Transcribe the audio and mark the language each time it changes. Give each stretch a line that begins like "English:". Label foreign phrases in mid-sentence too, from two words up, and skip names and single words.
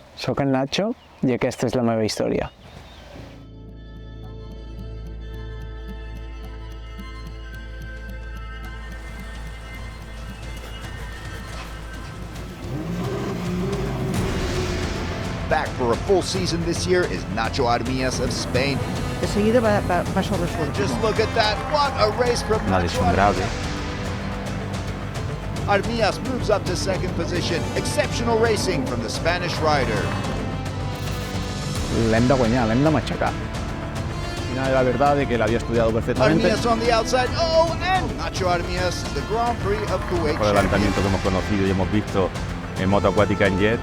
Catalan: sóc en Nacho i aquesta és la meva història.
English: Back for a full season this year is Nacho Armias of Spain.
Catalan: De seguida va sobresortir.
English: Just look at that, what a race from
Spanish: Una Nacho lesión grave.
English: Armias moves up to second position. Exceptional racing from the Spanish rider.
Catalan: L'hem de guanyar, l'hem de matxacar.
Spanish: Al final era verdad de que la había estudiado perfectamente.
English: Armias on the outside. Oh, and Nacho Armias, the Grand Prix of Kuwait.
Spanish: Por el adelantamiento que hemos conocido y hemos visto en moto acuática en jet.